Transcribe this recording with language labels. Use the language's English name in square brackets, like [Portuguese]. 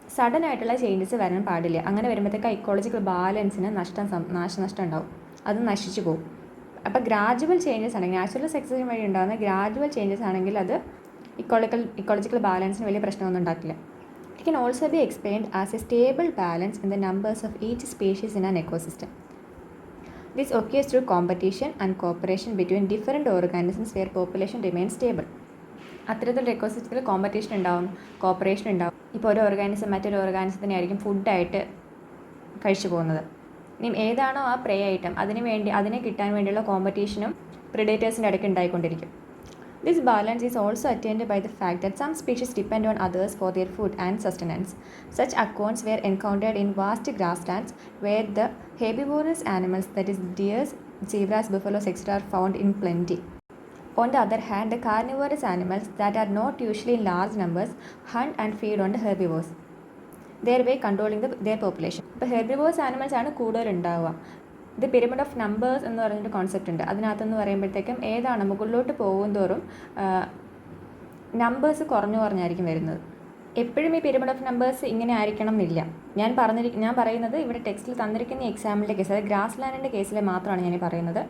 [Malayalam] Sudden ആയിട്ടുള്ള changes വരാൻ പാടില്ല. അങ്ങനെ വരുമ്പോഴത്തേക്ക് ഇക്കോളജിക്കൽ ബാലൻസിന് നാശനഷ്ടം ഉണ്ടാവും, അത് നശിച്ചു പോകും. അപ്പോൾ ഗ്രാജുവൽ ചേഞ്ചസ് ആണെങ്കിൽ, നാച്ചുറൽ സക്സഷൻ വഴി ഉണ്ടാകുന്ന ഗ്രാജുവൽ ചേഞ്ചസ് ആണെങ്കിൽ അത് ഇക്കോളജിക്കൽ ബാലൻസിന് വലിയ പ്രശ്നമൊന്നും ഉണ്ടാക്കില്ല. [English] It can also be explained as a stable balance in the numbers of each species in an ecosystem. This occurs through competition and cooperation between different organisms where population remains stable. [Malayalam] അത്തരത്തിലുള്ള എക്കോസിസ്റ്റത്തിൽ competition ഉണ്ടാവും, corporation ഉണ്ടാവും. ഇപ്പോൾ ഒരു organism മറ്റൊരു ഓർഗാനിസത്തിനെ ആയിരിക്കും ഫുഡായിട്ട് കഴിച്ചു പോകുന്നത്. ഇനി ഏതാണോ ആ പ്രേ ഐറ്റം അതിനെ കിട്ടാൻ വേണ്ടിയുള്ള കോമ്പറ്റീഷനും പ്രിഡേറ്റേഴ്സിൻ്റെ ഇടയ്ക്ക് ഉണ്ടായിക്കൊണ്ടിരിക്കും. [English] This balance is also attained by the fact that some species depend on others for their food and sustenance. Such accounts were encountered in vast grasslands where the herbivorous animals, that is deers, zebras, buffaloes, etc. are found in plenty. On the other hand, the carnivorous animals that are not usually in large numbers hunt and feed on the herbivores, thereby controlling their population. [Malayalam] ഇപ്പോൾ herbivores animals ആണ് കൂടുതൽ ഉണ്ടാവുക. ഇത് pyramid of numbers എന്ന് പറഞ്ഞൊരു concept ഉണ്ട്. അതിനകത്തെന്ന് പറയുമ്പോഴത്തേക്കും ഏതാണ് മുകളിലോട്ട് പോകുന്തോറും നമ്പേഴ്സ് കുറഞ്ഞായിരിക്കും വരുന്നത്. എപ്പോഴും ഈ പിരമിഡ് ഓഫ് നമ്പേഴ്സ് ഇങ്ങനെ ആയിരിക്കണം എന്നില്ല. ഞാൻ പറയുന്നത് ഇവിടെ ടെക്സ്റ്റിൽ തന്നിരിക്കുന്ന എക്സാമ്പിളിൻ്റെ കേസ്, അതായത് ഗ്രാസ് ലാൻഡിൻ്റെ കേസിൽ മാത്രമാണ് ഞാൻ പറയുന്നത്.